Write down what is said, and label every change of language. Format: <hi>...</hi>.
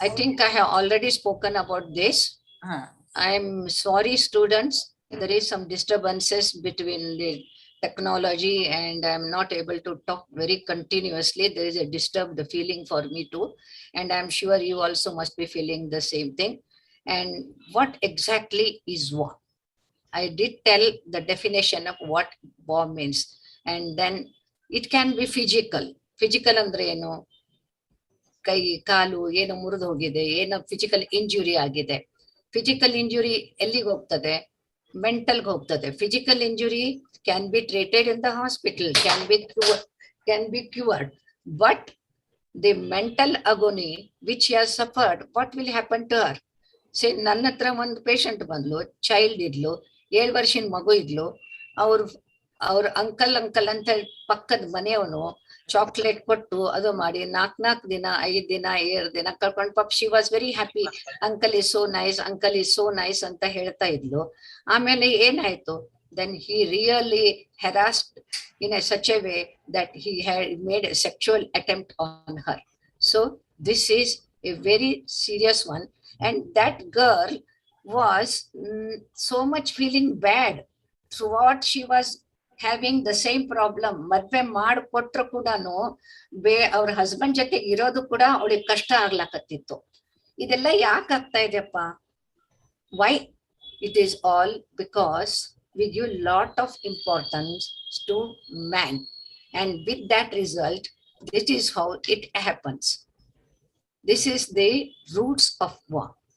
<en>I think I have already spoken about this. I am sorry students, there is some disturbances between the technology and I am not able to talk very continuously. There is a disturbed feeling for me too, and I am sure you also must be feeling the same thing. And what exactly is war? I did tell the definition of what war means, and then it can be physical.</en> <kn>Physical andre eno, ಕೈ ಕಾಲು ಏನೋ ಮುರಿದು ಹೋಗಿದೆ, ಏನೋ physical injury ಆಗಿದೆ. Physical injury ಎಲ್ಲಿಗೆ ಹೋಗ್ತದೆ? ಮೆಂಟಲ್ಗೆ ಹೋಗ್ತದೆ.</kn> <en>Physical injury can be treated in the hospital, can be cured, but the mental agony which has suffered, what will happen to her?</en> <kn>ಸೇ ನನ್ನ ಹತ್ರ ಒಂದು ಪೇಷಂಟ್ ಬಂದ್ಲು, ಚೈಲ್ಡ್ ಇದ್ಲು, 7 ವರ್ಷದ ಮಗು ಇದ್ಲು. ಅವ್ರ ಅಂಕಲ್ ಅಂತ ಪಕ್ಕದ ಮನೆಯವನು ಚಾಕ್ಲೇಟ್ ಕೊಟ್ಟು ಅದು ಮಾಡಿ 4 ದಿನ 5 ದಿನ 7 ದಿನ ಕಳ್ಕೊಂಡು, ಪಾಪ</kn> <en>She was very happy. Uncle is so nice, uncle is so nice</en> <kn>ಅಂತ ಹೇಳ್ತಾ ಇದ್ಲು. ಆಮೇಲೆ ಏನಾಯ್ತು?</kn> <en>then he really harassed in such a way that he had made a sexual attempt on her. So this is a very serious one, and that girl was so much feeling bad throughout. She was having the same problem.</en> <kn>ಮದ್ವೆ ಮಾಡಿಕೊಟ್ರು ಕೂಡ ಅವ್ರ husband ಜೊತೆ ಇರೋದು ಕೂಡ ಅವಳಿಗೆ ಕಷ್ಟ ಆಗ್ಲಾಕತ್ತಿತ್ತು. ಇದೆಲ್ಲ ಯಾಕೆ ಆಗ್ತಾ ಇದೆಯಪ್ಪ? Y?</kn> <en>It is all because we give lot of importance to man, and with that result, this is how it happens. This is the roots of war.</en>